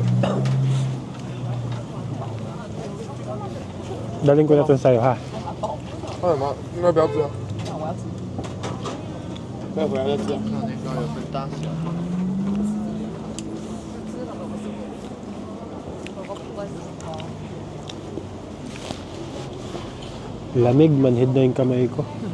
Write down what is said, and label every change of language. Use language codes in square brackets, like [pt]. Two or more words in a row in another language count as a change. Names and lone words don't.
[tl] Daling ko na ito sa'yo, ha? [zh] 还有吗？应该不要吃。待会儿再吃。那个有分大小。 [tl] Lamig, manhid na yung kamay ko.